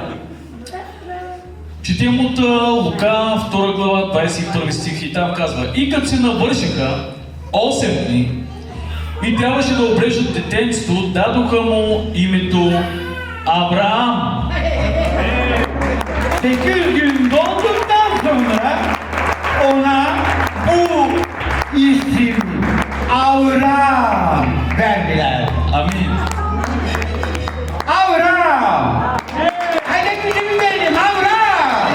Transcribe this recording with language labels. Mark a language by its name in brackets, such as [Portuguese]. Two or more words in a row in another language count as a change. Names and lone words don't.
[Bulgarian] Четем от Лука, 2 глава, 21 стих и там казва: и като се навършиха 8 дни и трябваше да обрежат детенцето, дадоха му името Авраам. [Turkish] 8 gün dolduktan sonra ona bu isim Avram verdiler. Amin. Avram! Haydi bizim benim Avram!